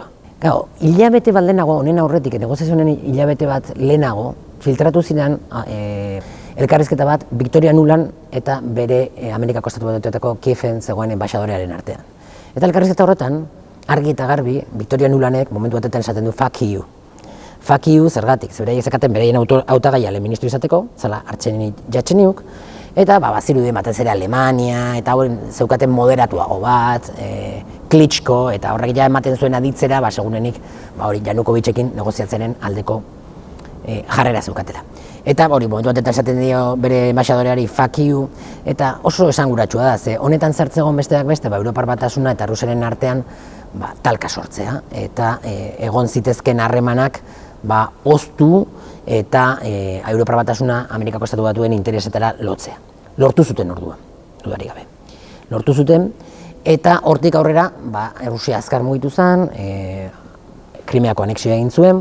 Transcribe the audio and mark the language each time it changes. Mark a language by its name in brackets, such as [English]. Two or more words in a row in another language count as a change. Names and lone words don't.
[Basque] Hilabete bat lehenago, honen aurretik, negoziazioen hilabete bat lehenago, filtratu ziren elkarrizketa bat Victoria Nuland eta bere Amerikako Estatu Batuetako Kieven zegoen enbaixadorearen artean. Eta elkarrizketa horretan, argi eta garbi, Victoria Nulandek momentu batetan esaten du [English] fuck you. Fuck you [Basque] zergatik, beraiek zekaten beraien hautagaia lehen ministro izateko, zela Artxeni Jatxeniuk, eta bazirudi batez ere Alemania, eta horren zeukaten moderatuago bat, Klitschko, eta horrek ja ematen zuen aditzera, segurenik Janukovitxekin negoziatzenen aldeko jarrera zeukatela. Eta momentu batetan esaten dio bere enbaixadoreari [English] fuck you, [Basque] eta oso esanguratsua da, honetan zertzegon besteak beste, Europar Batasuna eta Rusiaren artean talka sortzea, eta egon zitezken harremanak oztu eta Europar Batasuna Amerikako Estatu Batuen interesetara lotzea. Lortu zuten orduan, dudarik gabe. Lortu zuten, eta hortik aurrera, Errusia azkar mugitu zen, Krimeako anexioa egin zuen,